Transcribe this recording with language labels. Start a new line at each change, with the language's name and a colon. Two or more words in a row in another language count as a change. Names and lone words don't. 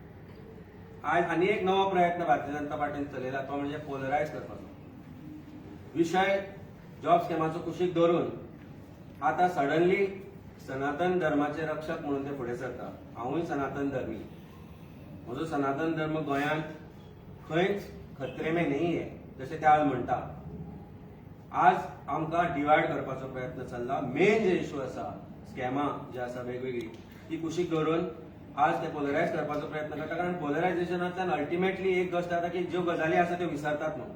Konkani: आज आनी एक नवो प्रयत्न भारतीय जनता पार्टीन चलयला, तो म्हणजे पोलरायज करपाचो विशय. जॉब स्कॅमाचो कुशीक धरून आता सडनली सनातन धर्माचे रक्षक म्हणून ते फुडें सरता. हांवूय सनातन धर्मी, म्हजो सनातन धर्म गोंयांत खंयच
Hindi: खतरे में
Konkani: नाही आहे जशें ते आज म्हणटा. आज आमकां डिवायड करपाचो प्रयत्न चल्ला. मेन जे इश्यू आसा, स्कॅमां जे आसा वेगवेगळी, ती कुशीक धरून आज ते पोलरायज करपाचो प्रयत्न करता. कारण पोलरायझेशनांतल्यान अल्टिमेटली एक गोष्ट जाता की ज्यो गजाली आसा त्यो विसरतात म्हणून.